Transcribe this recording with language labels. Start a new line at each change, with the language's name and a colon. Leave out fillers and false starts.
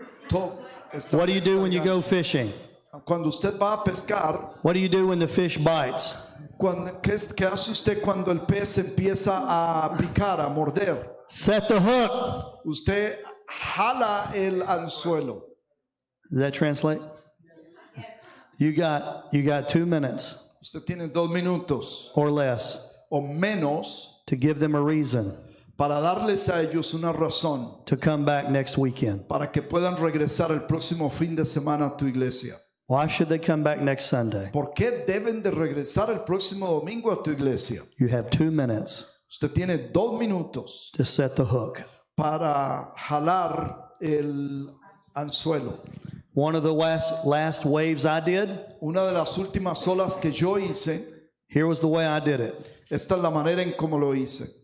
English: What do you do when you go fishing?
Spanish: Cuando usted va a pescar,
English: What do you do when the fish bites?
Spanish: ¿qué hace usted cuando el pez empieza a picar, a morder?
English: Set the hook.
Spanish: Usted jala el anzuelo.
English: Does that translate? You got 2 minutes
Spanish: Usted tiene 2 minutos
English: or less
Spanish: o menos
English: to give them a reason
Spanish: para darles a ellos una razón
English: to come back next weekend.
Spanish: para que puedan regresar el próximo fin de semana a tu iglesia.
English: Why should they come back next Sunday?
Spanish: ¿Por qué deben de regresar el próximo domingo a tu iglesia?
English: You have 2 minutes
Spanish: Usted tiene 2 minutos
English: to set the hook.
Spanish: para jalar el anzuelo.
English: One of the last waves I did,
Spanish: Una de las últimas olas que yo hice,
English: here was the way I did it.
Spanish: esta es la manera en cómo lo hice.